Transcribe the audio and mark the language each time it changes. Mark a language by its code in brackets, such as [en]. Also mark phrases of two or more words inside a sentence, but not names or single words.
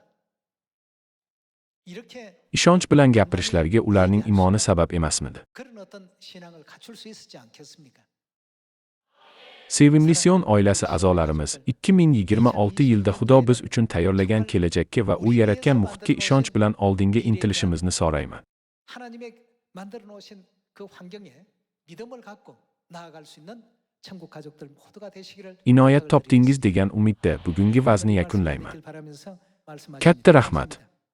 [uz] Ishonch bilan gapirishlariga ularning imoni sabab emasmidi? Sevimli Sion oilasi a'zolarimiz, 2026 yilda Xudo biz uchun tayyorlagan kelajakka va u yaratgan muhitga ishonch bilan oldinga intilishimizni so'rayman. [ko] 만들어 놓으신 그 환경에 믿음을 갖고 나아갈 수 있는 천국 가족들 모두가 되시기를 [uz] Inoyat topdingiz degan umidda bugungi vazni yakunlayman. Katta rahmat.